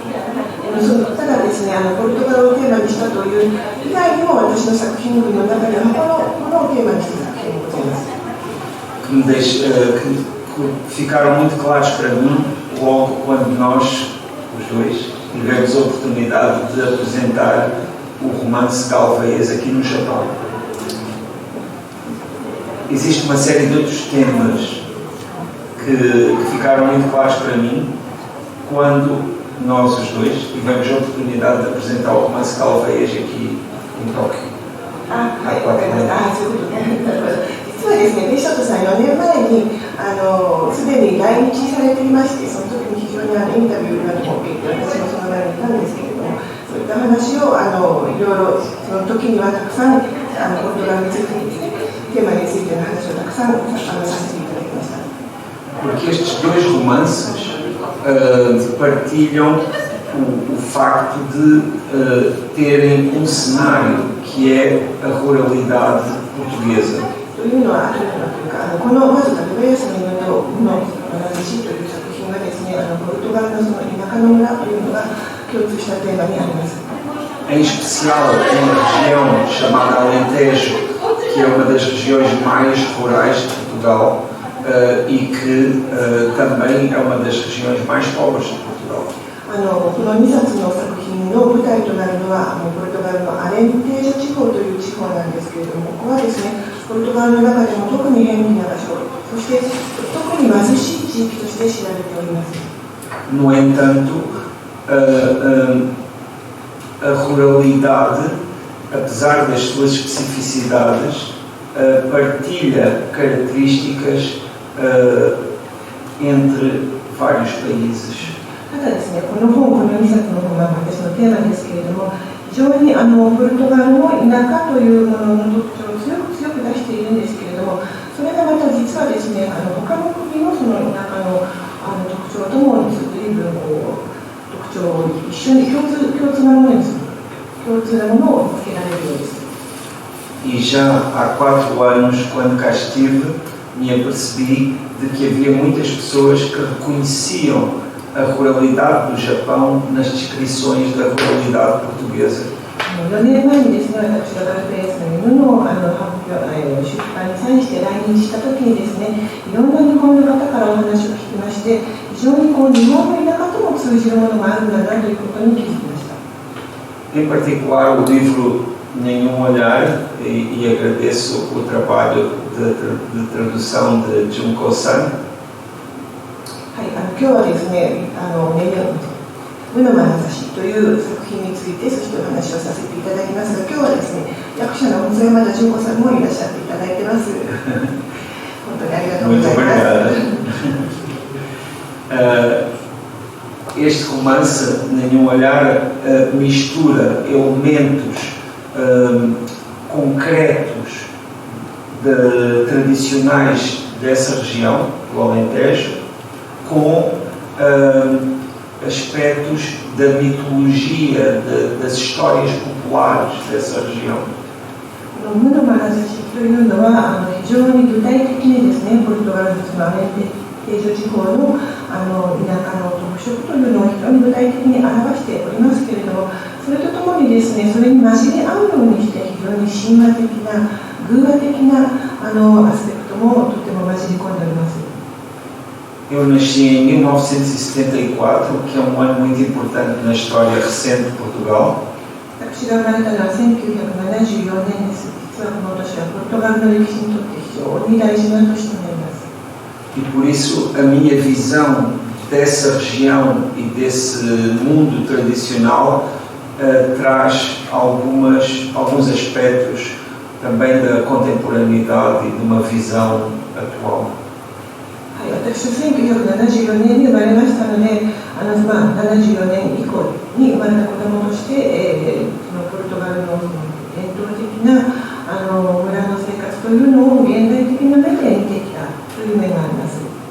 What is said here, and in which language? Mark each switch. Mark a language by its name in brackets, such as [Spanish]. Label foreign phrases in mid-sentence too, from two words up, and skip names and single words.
[Portuguese] que ficaram muito claros para mim logo quando nós, os dois, tivemos a oportunidade de apresentar o romance Galveias aqui no Japão. Existe uma série de outros temas que ficaram muito claros para mim quando nós, os dois, tivemos a oportunidade de apresentar o romance Galveias aqui em Tóquio. [Japanese] あ、はい、わかりました。そういうことね。なるほど。実はですね、ペショットさん4年前にすでに来日されていまして、その時に非常にインタビューなども受けて、私もその前にいたんですけれども、そういった話をいろいろその時にはたくさんポルトガルについてテーマについての話をたくさんさせていただきました。 [Portuguese] Porque estes dois romances partilham o facto de terem cenário que é a ruralidade portuguesa. [Japanese] というのはこのまず竹林の犬の話という作品がですね、ポルトガルのその田舎の村というのが共通したテーマにあります。 [Portuguese] Em especial uma região chamada Alentejo, que é uma das regiões mais rurais de Portugal e que também é uma das regiões mais pobres de Portugal. [Japanese] この2冊の作品の舞台となるのはポルトガルのアレンテージョ地方という地方なんですけれども、ここはですね、ポルトガルの中でも特に便利な場所、そして特に貧しい地域として知られております。 [Portuguese] No entanto, a ruralidade, apesar das suas especificidades, partilha características entre vários países. [Japanese] ただですね、この2冊の本は私のテーマですけれども、非常にポルトガルの田舎というものの特徴を強く出しているんですけれども、それがまた実はですね、他の国のその田舎の特徴とも随分特徴を一緒に共通なものを見つけられるようです。 [Portuguese] E já há 4 anos, quando cá estive, me apercebi de que havia muitas pessoas que reconheciam a ruralidade do Japão nas descrições da ruralidade portuguesa. [Japanese] 4 年前にですね、私がガルペースの犬の出版に際して来日した時にですね、いろんな日本の方からお話を聞きまして、非常に日本の田舎とも通じるものがあるんだなということに気づきました。 [Portuguese] Em particular, o livro Nenhum Olhar, e agradeço o trabalho de tradução de Junko-san. [Japanese] 今日はですね、無の眼差しという作品についてそしてお話をさせていただきますが、今日はですね、役者の細山田純子さんもいらっしゃっていただいてます。本当にありがとうございます。 [Portuguese] Este romance, Nenhum Olhar, mistura elementos concretos tradicionais dessa região, do Alentejo, com aspectos da mitologia, das histórias populares dessa região. [Japanese] 無の眼差しというのは非常に具体的にですね、ポルトガルのアレンテージョ地方の田舎の特色というのを非常に具体的に表しておりますけれども、それとともにですね、それに混じり合うようにして非常に神話的な偶話的なアスペクトもとても混じり込んでおります。 [Portuguese] Eu nasci em 1974, que é ano muito importante na história recente de Portugal. [Japanese] 私が生まれたのは1974年です。実はこの年はポルトガルの歴史にとって非常に大事な年となります。 [Portuguese] E por isso a minha visão dessa região e desse mundo tradicional traz alguns aspectos também da contemporaneidade e de uma visão atual. [Japanese] 私は1974年に生まれましたので、74年以降に生まれた子供として、ポルトガルの伝統的な村の生活というのを現代的な目で見てきたという面があります。